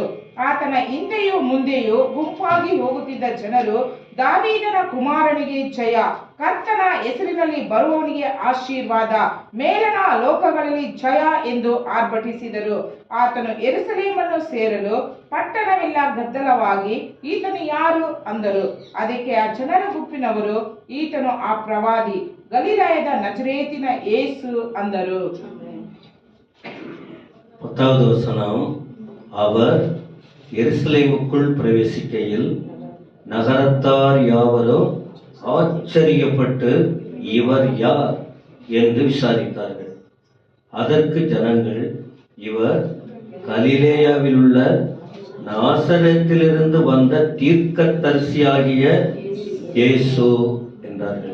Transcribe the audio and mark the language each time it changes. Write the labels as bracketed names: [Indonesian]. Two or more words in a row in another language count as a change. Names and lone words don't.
[Kannada] ಆತನ ಹಿಂದೆಯೂ ಮುಂದೆಯೂ ಗುಂಪಾಗಿ ಹೋಗುತ್ತಿದ್ದ ಜನರು, ದಾವೀದನ ಕುಮಾರನಿಗೆ ಜಯ, ಕರ್ತನ ಹೆಸರಿನಲ್ಲಿ ಬರುವವನಿಗೆ ಆಶೀರ್ವಾದ, ಮೇಲನ ಲೋಕಗಳಲ್ಲಿ ಜಯ ಎಂದು ಆರ್ಭಟಿಸಿದರು. ಆತನು ಯೆರೂಸಲೇಮನ್ನು ಸೇರಲು ಪಟ್ಟಣವೆಲ್ಲ ಗದ್ದಲವಾಗಿ, ಈತನು ಯಾರು ಅಂದರು. ಅದಕ್ಕೆ ಆ ಜನರ ಗುಂಪಿನವರು, ಈತನು ಆ ಪ್ರವಾದಿ, ಗಲಿಲಾಯದ ನಜರೇತಿನ ಯೇಸು ಅಂದರು. [Tamil] 10வது வசனம். அவர் எருசலேமுக்குள் பிரவேசிக்கையில் நகரத்தார் யாவரும் ஆச்சரியப்பட்டு, இவர் யார் என்று விசாரித்தார்கள். அதற்கு ஜனங்கள், இவர் கலிலேயாவில் உள்ள நாசரேத்திலிருந்து வந்த தீர்க்கதரிசியாகிய இயேசு என்றார்கள்.